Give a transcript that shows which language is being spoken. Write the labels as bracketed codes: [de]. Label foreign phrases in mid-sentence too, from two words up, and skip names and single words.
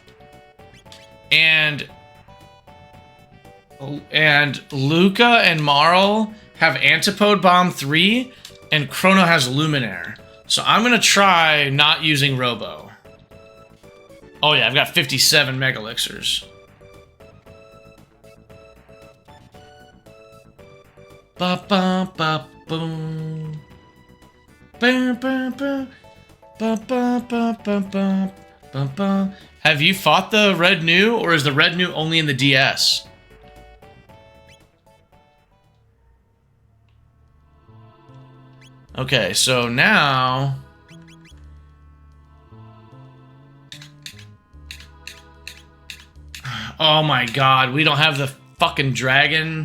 [en] And Luca and Marl have Antipode Bomb 3, and Chrono has Luminaire. So I'm gonna try not using Robo. Oh yeah, I've got 57 Mega Elixirs. Ba ba ba boom. Ba ba ba. Ba, ba, ba, ba, ba, ba, ba. Have you fought the Red New, or is the Red New only in the DS? Okay, so now... Oh my god, we don't have the fucking dragon.